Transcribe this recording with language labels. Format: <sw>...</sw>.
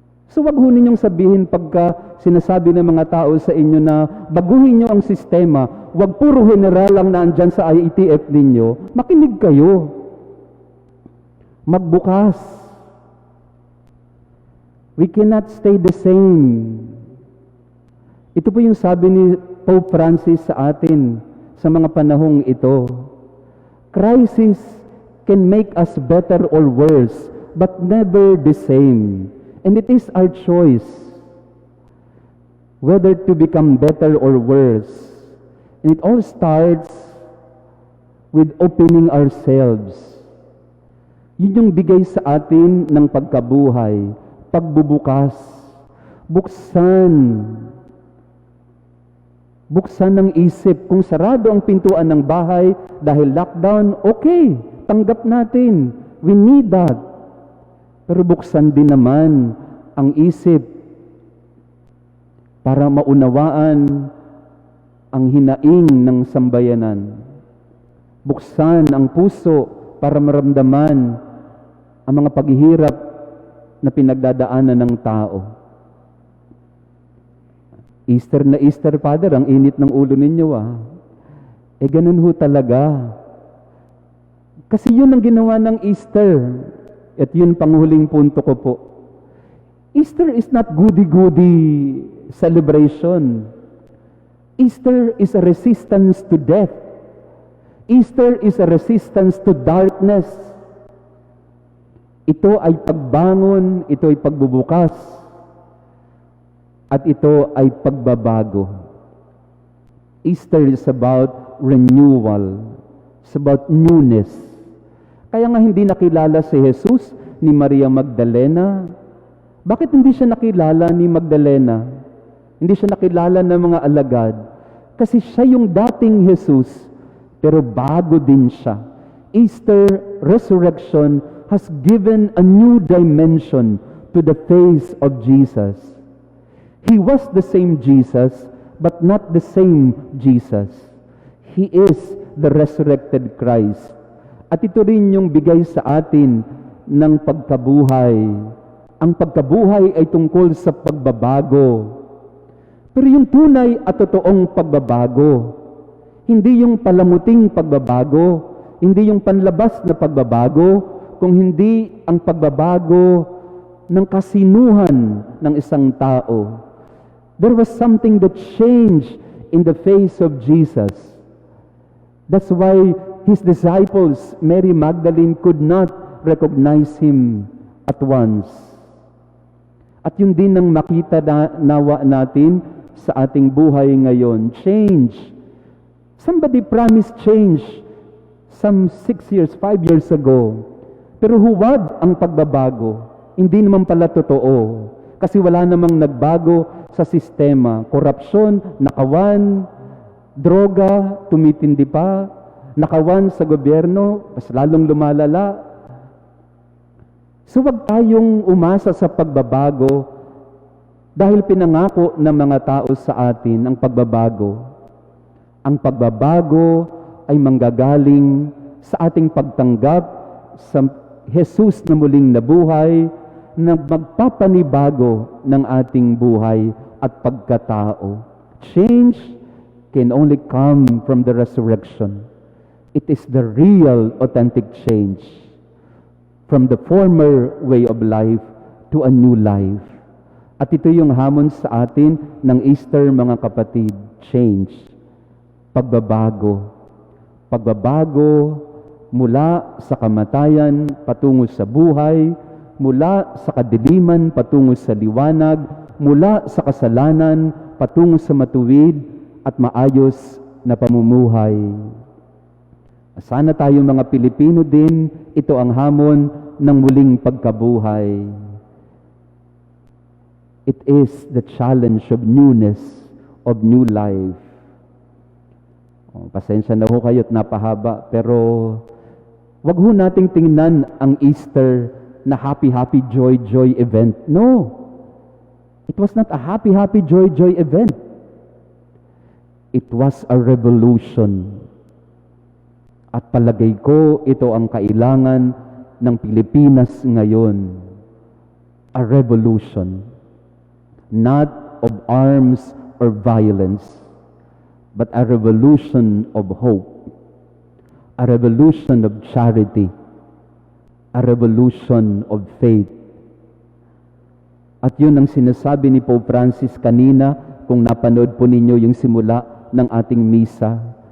<tl>So wag ho ninyong sabihin pagka sinasabi ng mga tao sa inyo na baguhin nyo ang sistema, wag puro general lang na andyan sa IETF ninyo, makinig kayo. Magbukas.</tl> <en>We cannot stay the same.</en> <tl>Ito po yung sabi ni Pope Francis sa atin sa mga panahong ito.</tl> <en>Crisis can make us better or worse, but never the same. And it is our choice whether to become better or worse. And it all starts with opening ourselves.</en> <tl>Yun yung bigay sa atin ng pagkabuhay, pagbubukas, buksan ng isip. Kung sarado ang pintuan ng bahay dahil lockdown, okay, tanggap natin.</tl> <en>We need that.</en> <tl>Pero buksan din naman ang isip para maunawaan ang hinaing ng sambayanan. Buksan ang puso para maramdaman ang mga paghihirap na pinagdadaanan ng tao. Easter na Easter, Father, ang init ng ulo ninyo Eh ganun ho talaga. Kasi yun ang ginawa ng Easter. At yun panghuling punto ko po.</tl> <en>Easter is not goody-goody celebration. Easter is a resistance to death. Easter is a resistance to darkness.</en> <tl>Ito ay pagbangon, ito ay pagbubukas At ito ay pagbabago.</tl> <en>Easter is about renewal. It's about newness.</en> <tl>Kaya nga hindi nakilala si Jesus ni Maria Magdalena. Bakit hindi siya nakilala ni Magdalena? Hindi siya nakilala ng mga alagad. Kasi siya yung dating Jesus, pero bago din siya.</tl> <en>Easter resurrection has given a new dimension to the face of Jesus. He was the same Jesus, but not the same Jesus. He is the resurrected Christ.</en> <tl>At ito rin yung bigay sa atin ng pagkabuhay. Ang pagkabuhay ay tungkol sa pagbabago. Pero yung tunay at totoong pagbabago, hindi yung palamuting pagbabago, hindi yung panlabas na pagbabago, kung hindi ang pagbabago ng kasinuhan ng isang tao.</tl> <en>There was something that changed in the face of Jesus. That's why his disciples, Mary Magdalene, could not recognize him at once.</en> <tl>At yun din ang makita nawa natin sa ating buhay ngayon.</tl> <en>Change. Somebody promised change some 6 years, 5 years ago.</en> <tl>Pero huwad ang pagbabago. Hindi naman pala totoo. Kasi wala namang nagbago sa sistema. Korupsyon, nakawan, droga, tumitindi pa, nakawan sa gobyerno, mas lalong lumalala. So wag tayong umasa sa pagbabago dahil pinangako ng mga tao sa atin ang pagbabago. Ang pagbabago ay manggagaling sa ating pagtanggap sa Jesus na muling nabuhay, na magpapanibago ng ating buhay at pagkatao.</tl> <en>Change can only come from the resurrection. It is the real, authentic change. From the former way of life to a new life.</en> <tl>At ito yung hamon sa atin ng Easter, mga kapatid. Change. Pagbabago. Pagbabago mula sa kamatayan patungo sa buhay, mula sa kadiliman patungo sa liwanag, mula sa kasalanan patungo sa matuwid at maayos na pamumuhay. Sana tayo mga Pilipino din, ito ang hamon ng muling pagkabuhay.</tl> <en>It is the challenge of newness, of new life.</en> <tl>Pasensya na ho kayo at napahaba, pero wag ho nating tingnan ang Easter na</tl> <en>happy, joy event. No. It was not a happy, joy event. It was a revolution.</en> <tl>At palagay ko, ito ang kailangan ng Pilipinas ngayon.</tl> <en>A revolution. Not of arms or violence, but a revolution of hope. A revolution of charity. A revolution of faith.</en> <tl>At yun ang sinasabi ni Pope Francis kanina, kung napanood po ninyo yung simula ng ating misa.</tl>